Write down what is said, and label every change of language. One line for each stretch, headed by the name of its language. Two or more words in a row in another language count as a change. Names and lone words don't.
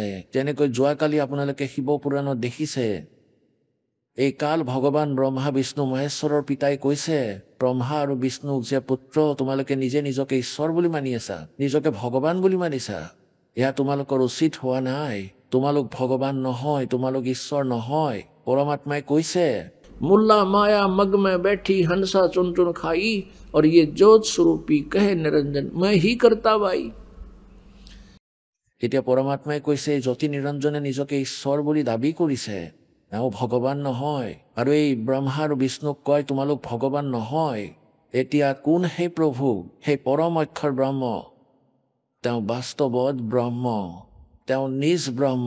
Assamese: যেনেকৈ যোৱাকালি আপোনালোকে শিৱ পুৰাণত দেখিছে, এই কাল ভগৱান ব্ৰহ্মা বিষ্ণু মহেশ্বৰৰ পিতাই কৈছে ব্ৰহ্মা আৰু বিষ্ণুক যে পুত্ৰ, তোমালোকে নিজে নিজকে ঈশ্বৰ বুলি মানি আছা, নিজকে ভগৱান বুলি মানিছা। এয়া তোমালোকৰ উচিত হোৱা নাই। তোমালোক ভগৱান নহয়, তোমালোক ঈশ্বৰ নহয়। পৰমাত্মাই কৈছে,
Hindi: मुल्ला माया मग में बैठी हंसा चुन चुन खाई, और ये जोत स्वरूपी कहे निरंजन मैं ही करता भाई।
Assamese: এতিয়া পৰমাত্মাই কৈছে জ্যোতি নিৰঞ্জনে নিজকে ঈশ্বৰ বুলি দাবী কৰিছে, এওঁ ভগৱান নহয়। আৰু এই ব্ৰহ্মা আৰু বিষ্ণুক কয় তোমালোক ভগৱান নহয়। এতিয়া কোন সেই প্ৰভু? সেই পৰম অক্ষৰ ব্ৰহ্ম। তেওঁ বাস্তৱত ব্ৰহ্ম, তেওঁ নিজ ব্ৰহ্ম।